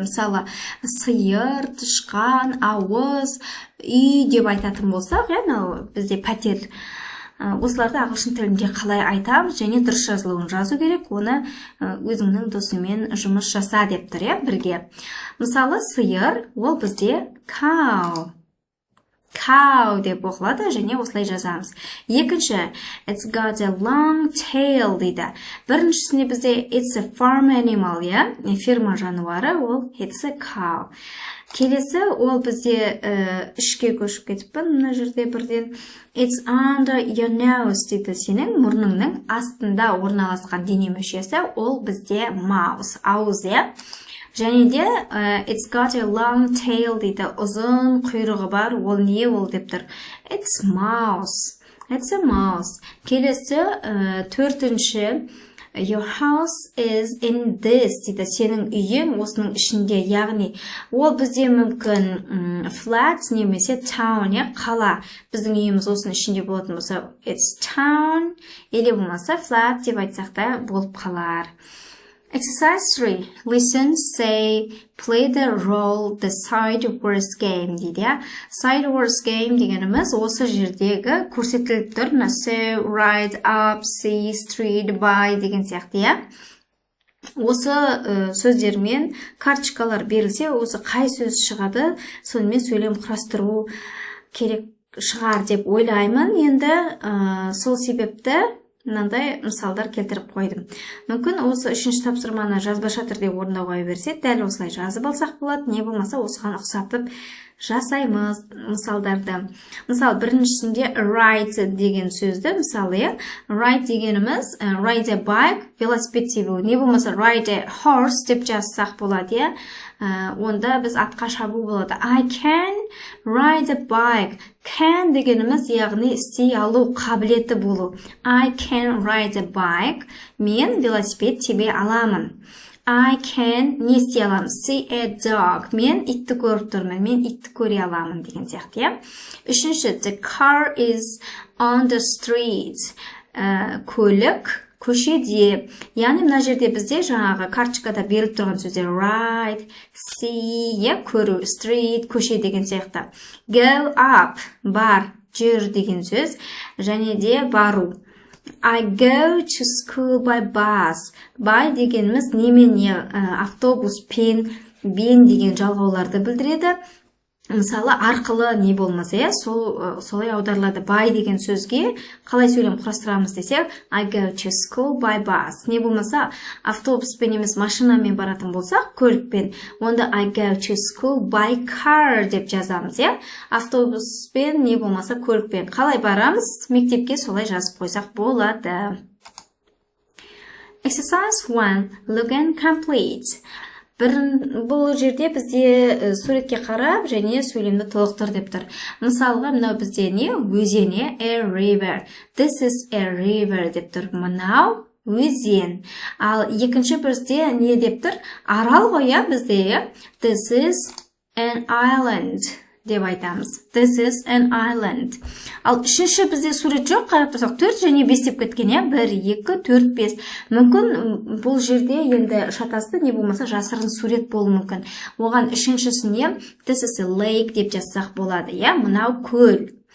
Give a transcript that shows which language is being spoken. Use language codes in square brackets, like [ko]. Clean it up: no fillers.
[kk] Мысалы, сиыр, тышқан, ауыз, үй деп айтатын болсақ, бізде пәтер. Осыларды ағылшын тілінде қалай айтамыз және дұрыс жазылуын жазу керек, оны өзіңнің досыңмен жұмыс жаса деп тұр, бірге. Мысалы, сиыр, ол бізде cow. Cow деп оқылады және осылай жазамыз. [en] Екінші, it's got a long tail [kk] дейді. Біріншісінде бізде [en] it's a farm animal, [kk] ферма жануары, ол [en] it's a cow. [kk] Келесі, ол бізде ішке көшіп кетіппін, мына жерде бірден [en] it's under your nose [kk] дейді. Сенің мұрныңның астында орналасқан дене мүшесі, ол бізде mouse, ауыз, Және де [en] it's got a long tail [kk] дейді. Ұзын құйрығы бар, ол не ол деп тұр? [en] It's mouse. It's a mouse. [kk] Келесі, төртінші, [en] your house is in this [kk] дейді. Сенің үйің осының ішінде, яғни ол бізде мүмкін flat немесе town, қала. Біздің үйіміз осының ішінде болатын болса, [en] it's town, [kk] или болмаса flat деп айтсақ та болып қалар. [en] Exercise 3. Listen, say, play the role, the side words game [kk] дейді. Side words game дегеніміз осы жердегі көрсетіліп тұр. [en] So, ride, up, see, street, buy [kk] деген сияқты. Осы сөздермен карточкалар берілсе, осы қай сөз шығады, сонымен сөйлем құрастыру керек шығар деп ойлаймын. Енді сол себепті мынандай мысалдар келтіріп қойдым. Мүмкін осы үшінші тапсырманы жазбаша түрде орындауға берсе, дәл осылай жазып алсақ болады, не болмаса осыған ұқсатып жасаймыз мысалдарды. Мысалы, біріншісінде ride деген сөзді, мысалы, ride дегеніміз [en] ride a bike, [kk] велосипед тебу, не болмаса [en] ride a horse [kk] деп жазсақ болады, онда біз атқа шабу болады. [en] I can ride a bike. [kk] Can дегеніміз, яғни істей алу қабілеті болу. [en] I can ride a bike. [kk] Мен велосипед тебе аламын. I can не істей аламын? [en] See a dog. [kk] Мен итті көріп тұрмын. Мен итті көре аламын деген сияқты. [en] Үшінші, the car is on the street. [kk] Көлік көшеде. Яғни мына жерде бізде жаңағы карточкада беріліп тұрған сөздер ride, see, көру, street, көше деген сияқты. Go up, бар, жүр деген сөз, және де бару. [en] I go to school by bus. [kk] By дегеніміз немен, автобуспен, бен деген жалғауларды білдіреді. Мысалы, арқылы не болмаса, солай аударылады. By деген сөзге қалай сөйлем құрастырамыз десек, [en] I go to school by bus. [kk] Не болмаса, автобуспен емес машинамен баратын болсақ, көлікпен, онда [en] I go to school by car [kk] деп жазамыз, автобуспен не болмаса көлікпен. Қалай барамыз? Мектепке солай жазып қойсақ болады. [en] Exercise 1. Look and complete. [kk] Бұл жерде бізде суретке қарап және сөйлемді толықтыр деп тұр. Мысалға, мынау бізде не? [en] Өзен, a river. This is a river [kk] деп тұр. Мынау өзен. Ал екінші бізде не деп тұр? Арал ғой, бізде. [en] This is an island [kk] деп айтамыз. [en] This is an island. [kk] Ал үшінші бізде сурет жоқ, қарап тұрсақ 4 және 5 деп кеткен, 1, 2, 4, 5. Мүмкін бұл жерде енді шатасты не болмаса жасырын сурет болуы мүмкін. Оған үшіншісіне [en] this is a lake [kk] деп жазсақ болады, мынау көл.